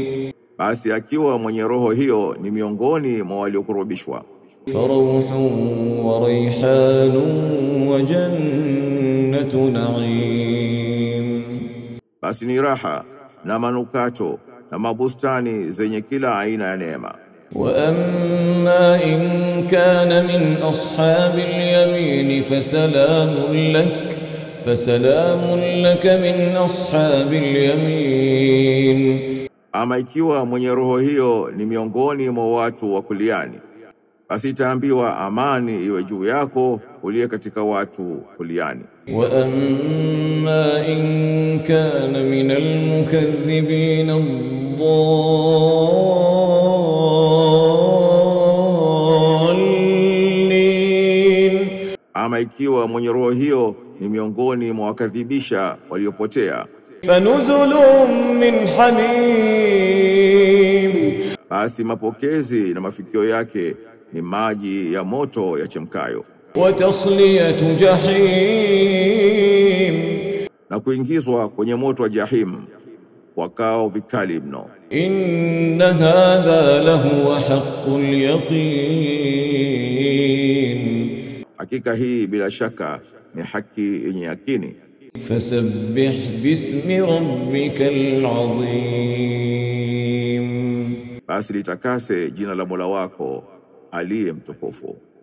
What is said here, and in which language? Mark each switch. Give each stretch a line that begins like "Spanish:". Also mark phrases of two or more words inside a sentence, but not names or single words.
Swahili: Basi akiwa mwenye roho hiyo ni miongoni mwa waliokurubishwa,
Arabic: فروح وريحان وجنة نعيم
Swahili: basi ni raha na manukato na mabustani zenye kila aina ya neema.
Arabic: وأما إن كان من أصحاب اليمين فسلام لك من أصحاب اليمين
Swahili: Ama ikiwa mwenye roho hiyo ni miongoni mwa watu wa kuliani, basi itaambiwa amani iwe juu yako uliye katika watu kuliani.
Arabic: وأما إن كان من المكذبين الضالين
Swahili: Ama ikiwa mwenye roho hiyo ni miongoni mwa wakadhibisha waliopotea,
Arabic: فنزل من حميم
Swahili: basi mapokezi na mafikio yake ni maji ya moto yachemkayo,
Arabic: وتصلية جحيم
Swahili: na kuingizwa kwenye moto wa jahim wakao vikali mno.
Arabic: إن هذا لهو حق اليقين
Swahili: Hakika hii bila shaka ni haki yenye yakini.
Arabic: فسبح باسم ربك العظيم,
Swahili: basi litakase jina la Mola wako aliye mtukufu.